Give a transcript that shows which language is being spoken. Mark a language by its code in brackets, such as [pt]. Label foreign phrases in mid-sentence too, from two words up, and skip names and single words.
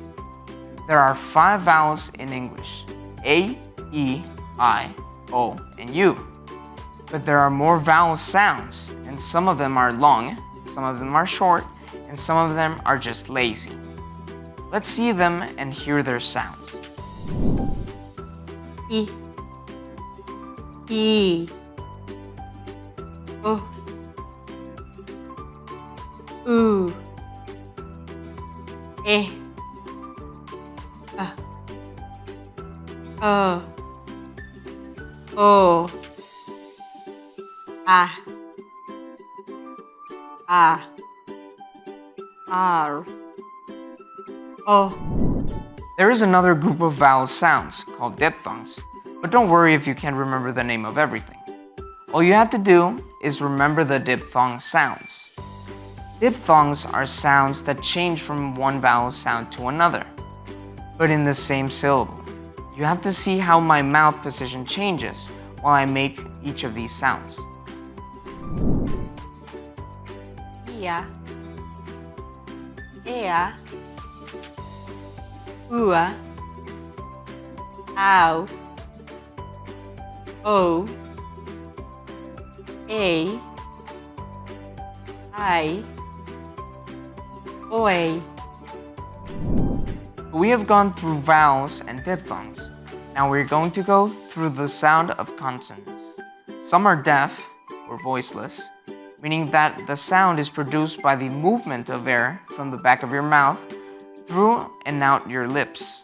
[en] There are 5 vowels in English: A, E, I, O, and U. But there are more vowel sounds, and some of them are long, some of them are short, and some of them are just lazy. Let's see them and hear their sounds. I, O, U, E, A, O, A, R, O. There is another group of vowel sounds called diphthongs, but don't worry if you can't remember the name of everything. All you have to do is remember the diphthong sounds. Diphthongs are sounds that change from one vowel sound to another, but in the same syllable. You have to see how my mouth position changes while I make each of these sounds. Ia, ea, ua, au, o, e, I, oi. We have gone through vowels and diphthongs. Now we're going to go through the sound of consonants. Some are deaf or voiceless, meaning that the sound is produced by the movement of air from the back of your mouth through and out your lips.